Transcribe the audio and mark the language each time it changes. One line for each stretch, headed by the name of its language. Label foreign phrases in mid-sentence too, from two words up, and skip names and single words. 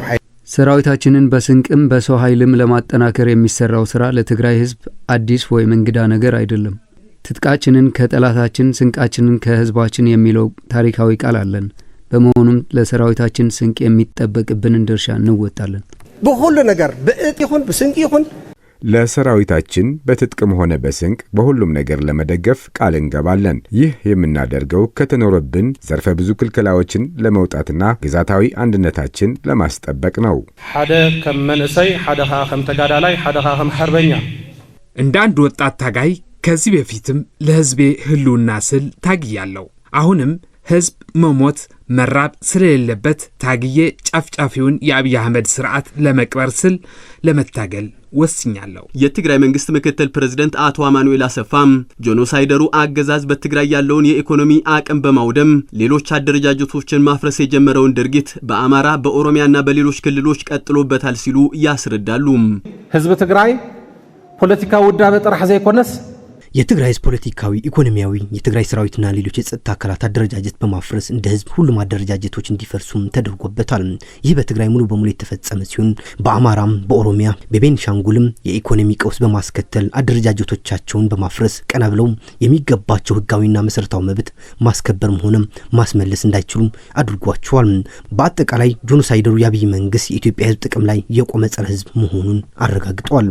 Amharic: ሰራዊታችንን በስንቅም በሰው ኃይልም ለማጠናከር የሚሰራው ስራ ለትግራይ ህዝብ አዲስ ወይም እንግዳ ነገር አይደለም። ትጥቃችንን ከጠላታችን ስንቃችንን ከህዝባችን የሚለው ታሪካዊ ቃል አለን። በመሆኑም ለሰራዊታችን ስንቅ የሚጠበቅብንን ድርሻ እንወጣለን። በሁሉ ነገር በእጥ ይሁን በስንቅ ይሁን ለሰራዊታችን በትጥቅም ሆነ በስንቅ በሁሉም ነገር ለመደገፍ ቃል እንገባለን። ይህ የምናደርገው ከተኖረብን ዘርፈ ብዙ ክልከላዎችን ለመውጣትና ግዛታዊ አንድነታችን ለማስጠበቅ ነው።
Tigrinya: ሓደ ከም መንእሰይ ሓደ ከም ተጋዳላይ ሓደ ከም ሐርበኛ
Amharic: እንደ አንድ ወጣት ታጋይ ከዚህ በፊትም ለህዝቤ ህልውና ስል ታግያለሁ። አሁንም ህዝብ መሞት መራብ ስለሌለበት ታግዬ ጫፍጫፊውን የአብይ አህመድ ስርዓት ለመቅበር ስል ለመታገል ወስኛለሁ። የትግራይ መንግስት ምክትል ፕሬዝዳንት አቶ አማኑኤል አሰፋም ጄኖሳይደሩ አገዛዝ በትግራይ ያለውን የኢኮኖሚ አቅም በማውደም ሌሎች አደረጃጀቶችን ማፍረስ የጀመረውን ድርጊት በአማራ በኦሮሚያና በሌሎች ክልሎች ቀጥሎበታል ሲሉ ያስረዳሉ።
Tigrinya: ህዝብ ትግራይ ፖለቲካዊ ውዳበ ጥራሕ ዘይኮነስ
Amharic: የትግራይ ፖለቲካዊ ኢኮኖሚያዊ የትግራይ ሰራዊትና ሌሎች የጸጥታ አካላት አደረጃጀት በማፍረስ እንደ ህዝብ ሁሉም አደረጃጀቶች እንዲፈርሱም ተደርጎበታል። ይህ በትግራይ ሙሉ በሙሉ የተፈጸመ ሲሆን በአማራም በኦሮሚያ በቤንሻንጉልም የኢኮኖሚ ቀውስ በማስከተል አደረጃጀቶቻቸውን በማፍረስ ቀና ብለው የሚገባቸው ህጋዊና መሰረታዊ መብት ማስከበርም ሆነ ማስመለስ እንዳይችሉ አድርጓቸዋል። በአጠቃላይ ጄኖሳይደሩ የአብይ መንግስት የኢትዮጵያ ህዝብ ጥቅም ላይ የቆመ ጸረ ህዝብ መሆኑን አረጋግጧል።